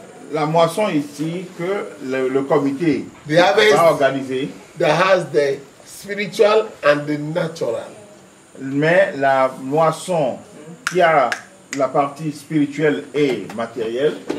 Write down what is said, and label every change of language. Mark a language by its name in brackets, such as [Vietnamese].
[French] La moisson ici que le comité va organiser. [English] That has the spiritual and the natural. [French] Mais la moisson qui a la partie spirituelle et matérielle,